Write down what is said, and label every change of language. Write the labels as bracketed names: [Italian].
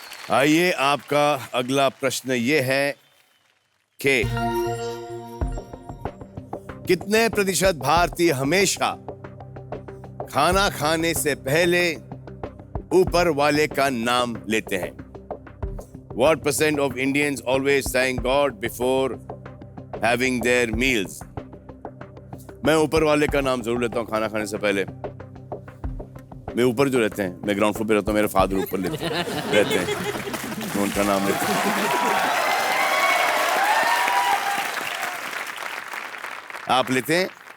[Hindi] आइए, आपका अगला प्रश्न ये है कि कितने प्रतिशत भारतीय हमेशा खाना खाने से पहले ऊपर वाले का नाम लेते हैं? [English] What percent of Indians always thank God before having their meals? [Hindi] मैं ऊपर वाले का नाम जरूर लेता हूँ खाना खाने से पहले। मैं ऊपर जो रहते हैं, मैं ग्राउंड फ्लोर पे रहता हूँ, मेरे फादर ऊपर रहते हैं, मैं उनका नाम लेता हूँ। आप लेते हैं?